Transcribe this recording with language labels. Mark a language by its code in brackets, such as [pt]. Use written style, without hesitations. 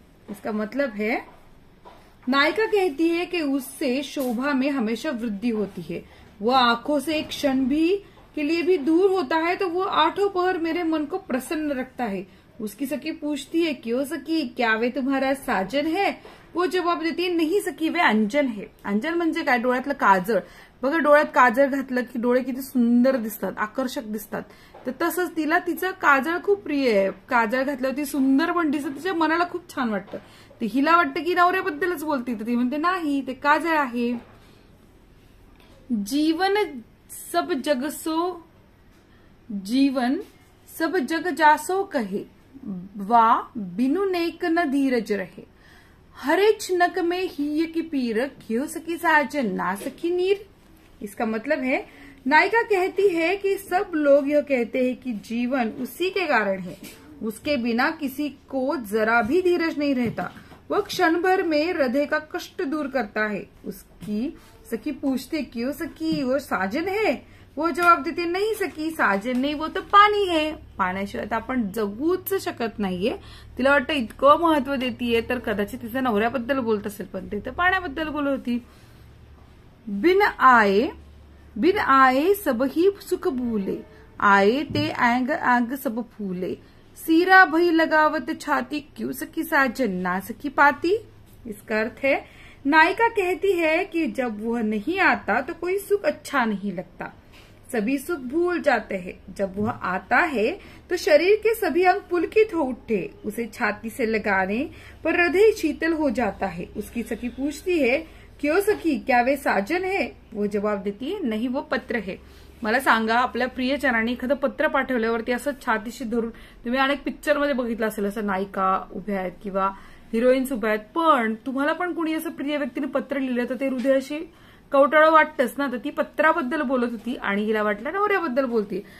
[hi] इसका मतलब है, नायिका कहती है कि उससे शोभा में हमेशा वृद्धि होती है, वह आंखों से एक क्षण भी के लिए भी दूर होता है तो वो 8 पहर मेरे मन को प्रसन्न रखता है। उसकी सखी पूछती है, क्यों सखी, क्या वे तुम्हारा साजन है? वो जवाब देती है, नहीं सखी, वे अंजन है। [mr] अंजन म्हणजे काय, डोळ्यातलं काजळ बघा, डोळ्यात काजळ घातलं की डोळे किती सुंदर दिसतात, आकर्षक दिसतात, तर तसंच तिला तिचं काजळ खूप प्रिय आहे। काजळ घातल्यावर ती सुंदर पण दिसत, तिच्या मनाला खूप छान वाटतं। ते हिला वाटतं की नवऱ्याबद्दलच बोलती, तर ती म्हणते नाही, ते काजळ आहे। [hi] जीवन सब जग जासो कहे, वा बिनु नेक न धीरज रहे, हरे छनक में ही की पीर, क्यों सखी साजन ना सखी नीर। इसका मतलब है, नायिका कहती है कि सब लोग यह कहते हैं कि जीवन उसी के कारण है, उसके बिना किसी को जरा भी धीरज नहीं रहता, वह क्षण भर में हृदय का कष्ट दूर करता है। उसकी सखी पूछते, क्यों सखी, वो साजन है? वो जवाब देते, [mr] नाही सखी, साजन नाही, वो तर पाणी है, पाण्याशिवाय तर आपण जगूच शकत नाहीये। तिला वाटतं इतकं महत्व देतीये, तर कदाचित तिच्या नवऱ्याबद्दल बोलत असेल, पण ते तर पाण्याबद्दल बोलत होती। [hi] बिन आए सब ही सुख भूले, आए ते आंग आंग सब फूले, सीरा भई लगावत छाती, क्यों सखी साजन ना सखी पाती। इसका अर्थ है, नायिका कहती है कि जब वह नहीं आता तो कोई सुख अच्छा नहीं लगता, सभी सुख भूल जाते हैं, जब वह आता है तो शरीर के सभी अंग पुलकित हो उठते, उसे छाती से लगाने पर हृदय शीतल हो जाता है। उसकी सखी पूछती है, क्यों सखी, क्या वे साजन है? वो जवाब देती है, नहीं, वो पत्र है। [mr] मला सांगा, आपल्या प्रियजनाने एखादं पत्र पाठवल्यावरती असं छातीशी धरून, तुम्ही अनेक पिक्चरमध्ये बघितलं असेल, असं नायिका उभ्या आहेत किंवा हिरोईन्स उभ्या आहेत, पण तुम्हाला पण कुणी असं प्रिय व्यक्तीने पत्र लिहिलं तर ते हृदयाशी कवटाळं वाटतंच ना, तर ती पत्राबद्दल बोलत होती आणि हिला वाटलं नवऱ्याबद्दल बोलते।